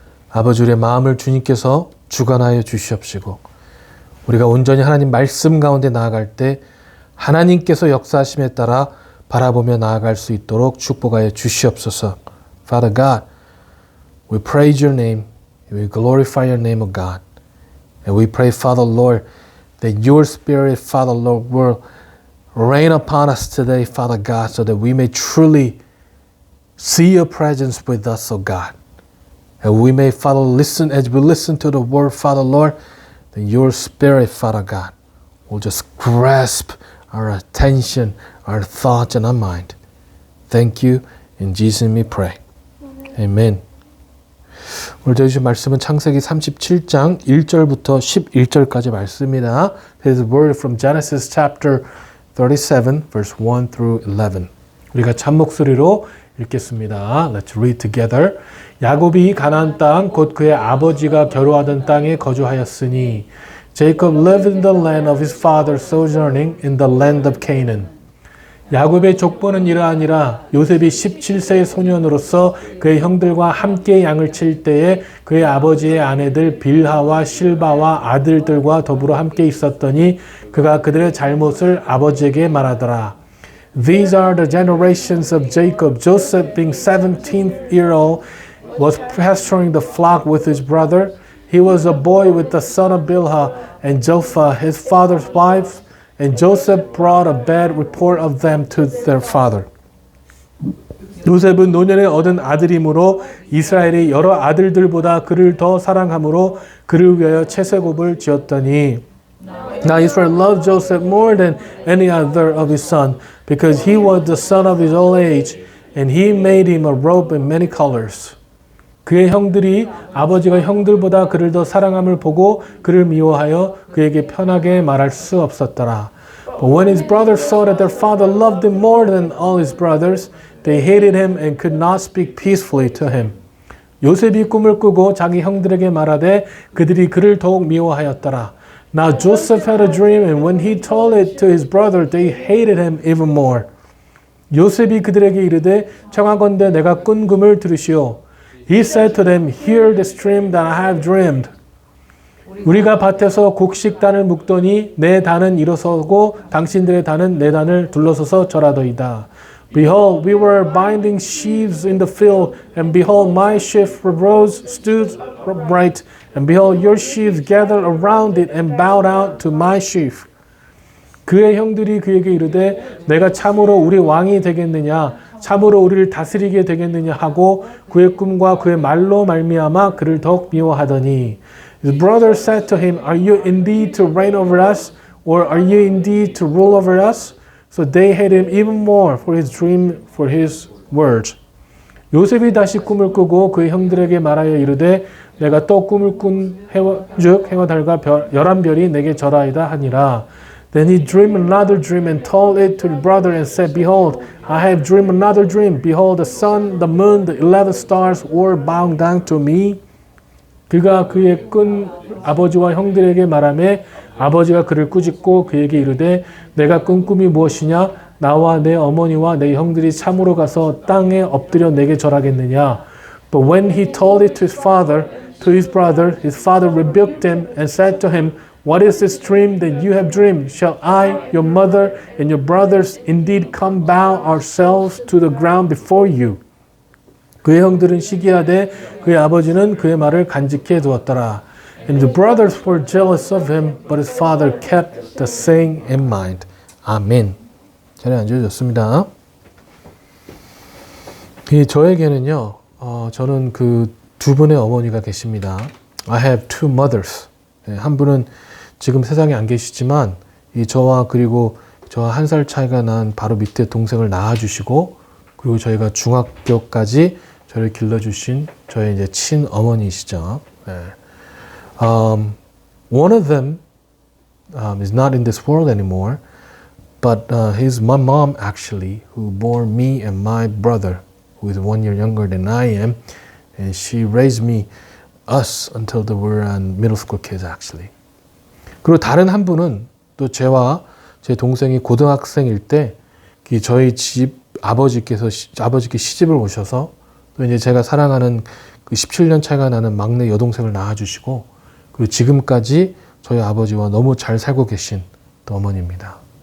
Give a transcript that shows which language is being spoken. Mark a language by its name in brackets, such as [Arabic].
[Korean] 아버지, 우리의 마음을 주님께서 주관하여 주시옵시고 우리가 온전히 하나님 말씀 가운데 나아갈 때 하나님께서 역사하심에 따라 바라보며 나아갈 수 있도록 축복하여 주시옵소서. [English] Father God, we praise your name. We glorify your name, O God. And we pray, Father Lord, that your Spirit, Father Lord, will rain upon us today, Father God, so that we may truly see your presence with us, O God. And we may, Father, listen as we listen to the word, Father Lord, that your Spirit, Father God, will just grasp our attention, our thoughts, and our mind. Thank you. In Jesus' name we pray. Amen. [Korean] 오늘 들으신 말씀은 창세기 37장 1절부터 11절까지 말씀입니다. [English] This word from Genesis chapter 37, verse 1 through 11. [Korean] 우리가 참목소리로 읽겠습니다. [English] Let's read together. [Korean] 야곱이 가나안 땅 곧 그의 아버지가 겨루하던 땅에 거주하였으니 [English] Jacob lived in the land of his father sojourning in the land of Canaan. [Korean] 야곱의 족보는 이러하니라. 요셉이 17세의 소년으로서 그의 형들과 함께 양을 칠 때에 그의 아버지의 아내들 빌하와 실바와 아들들과 더불어 함께 있었더니 그가 그들의 잘못을 아버지에게 말하더라. [English] These are the generations of Jacob. Joseph, being 17-year-old, was pasturing the flock with his brother. He was a boy with the son of Bilhah and Zilpah, his father's wife, and Joseph brought a bad report of them to their father. [Korean] 요셉은 노년에 얻은 아들이므로 이스라엘이 여러 아들들보다 그를 더 사랑함으로 그를 위하여 채색옷을 지었더니 [English] Now Israel loved Joseph more than any other of his son, because he was the son of his old age, and he made him a robe in many colors. [Korean] 그의 형들이 아버지가 형들보다 그를 더 사랑함을 보고 그를 미워하여 그에게 편하게 말할 수 없었더라. [English] But when his brothers saw that their father loved him more than all his brothers, they hated him and could not speak peacefully to him. [Korean] 요셉이 꿈을 꾸고 자기 형들에게 말하되 그들이 그를 더욱 미워하였더라. [English] Now Joseph had a dream, and when he told it to his brother, they hated him even more. [Korean] 요셉이 그들에게 이르되 청하건대 내가 꾼 꿈을 들으시오. [English] He said to them, Hear this dream that I have dreamed. [Korean] 우리가 밭에서 곡식단을 묶더니 내 단은 일어서고 당신들의 단은 내 단을 둘러서서 절하더이다. [English] Behold, we were binding sheaves in the field, and behold, my sheaf rose, stood upright, and behold, your sheaves gathered around it and bowed out to my sheaf. [Korean] 그의 형들이 그에게 이르되 내가 참으로 우리 왕이 되겠느냐, 참으로 우리를 다스리게 되겠느냐 하고 그의 꿈과 그의 말로 말미암아 그를 더욱 미워하더니 [English] His brothers said to him, Are you indeed to reign over us, or are you indeed to rule over us? So they hated him even more for his dream, for his words. [Korean] 요셉이 다시 꿈을 꾸고 그의 형들에게 말하여 이르되 내가 또 꿈을 꾼 즉 해와 달과 열한 별이 내게 절하이다 하니라. [English] Then he dreamed another dream and told it to his brother and said, Behold, I have dreamed another dream. Behold, the sun, the moon, the 11 stars were bowing down to me. [Korean] 그가 그의 꾼 아버지와 형들에게 말하매 아버지가 그를 꾸짖고 그에게 이르되 내가 꾼 꿈이 무엇이냐? 나와 내 어머니와 내 형들이 참으로 가서 땅에 엎드려 내게 절하겠느냐? [English] But when he told it to his brother, his father rebuked him and said to him, What is this dream that you have dreamed? Shall I, your mother, and your brothers indeed come bow ourselves to the ground before you? [Korean] 그의 형들은 시기하되 그의 아버지는 그의 말을 간직해 두었더라. [English] And the brothers were jealous of him, but his father kept the saying in mind. [Korean] 아멘. 자리에 앉으셨습니다. 저에게는요, 저는 그 두 분의 어머니가 계십니다. [English] I have two mothers. [Korean] 한 분은 지금 세상에 안 계시지만 저와 그리고 저와 1살 차이가 난 바로 밑에 동생을 낳아주시고 그리고 저희가 중학교까지 저를 길러주신 저의 이제 친어머니시죠. [English] One of them is not in this world anymore, but he's my mom actually, who bore me and my brother, who is 1 year younger than I am, and she raised us until we were middle school kids actually. [Korean] 그리고 다른 한 분은 또 저와 제 동생이 고등학생일 때 저희 집 아버지께 시집을 오셔서 또 이제 제가 사랑하는 그 17년 차이가 나는 막내 여동생을 낳아주시고 그리고 지금까지 저희 아버지와 너무 잘 살고 계신 또 어머니입니다.